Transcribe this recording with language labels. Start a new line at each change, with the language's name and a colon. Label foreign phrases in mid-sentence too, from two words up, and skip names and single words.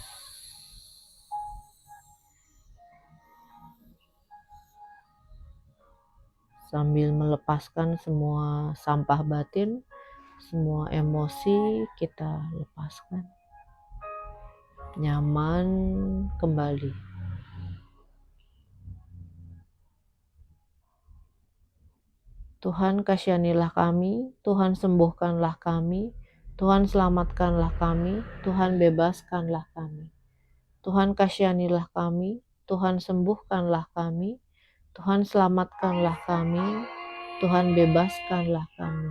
Indonesian: Sambil melepaskan semua sampah batin, semua emosi kita lepaskan. Nyaman kembali. Tuhan kasihanilah kami, Tuhan sembuhkanlah kami, Tuhan selamatkanlah kami, Tuhan bebaskanlah kami. Tuhan kasihanilah kami, Tuhan sembuhkanlah kami, Tuhan selamatkanlah kami, Tuhan bebaskanlah kami.